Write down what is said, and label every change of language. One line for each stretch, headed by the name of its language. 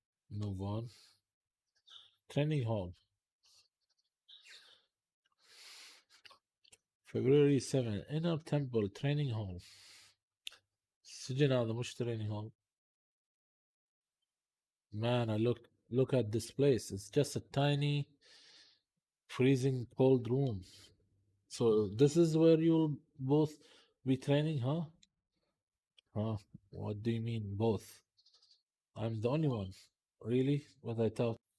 English: Move on. Training hall. February 7 Inner Temple Training Hall.
Arabic: السجن هذا مش
English: training hall. Man, I look at this place. It's just a tiny freezing cold room. So this is where you'll both be training, huh? Huh? What do you mean both? I'm the only one. Really? What I thought.